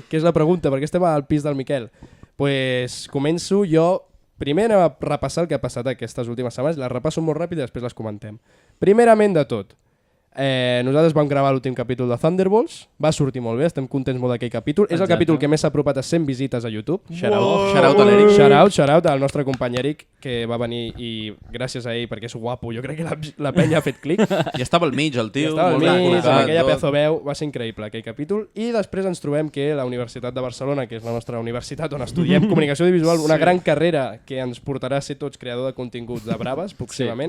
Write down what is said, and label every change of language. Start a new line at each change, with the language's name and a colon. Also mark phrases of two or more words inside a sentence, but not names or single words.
Catalan: Que és la pregunta, per què estem al pis del Miquel? Pues començo jo. Primer anem a repassar el que ha passat aquestes últimes setmanes, les repasso molt ràpid i després les comentem. Primerament de tot, nosaltres vam gravar l'últim capítol de Thunderbolts, va sortir molt bé, estem contents molt d'aquell capítol. És el Exacte. capítol que més s'ha apropat a 100 visites a YouTube. Shout-out a l'Eric. Shout-out al nostre company Eric, que va venir i gràcies a ell, perquè és guapo, jo crec que la penya ha fet clic. I estava al mig, el tio. Estava al molt ben mig, amb col·locat, aquella tot. pedazo veu, va ser increïble aquell capítol. I després ens trobem que la Universitat de Barcelona, que és la nostra universitat on estudiem comunicació audiovisual, una gran carrera que ens portarà a ser tots creador de continguts de braves, pròximament.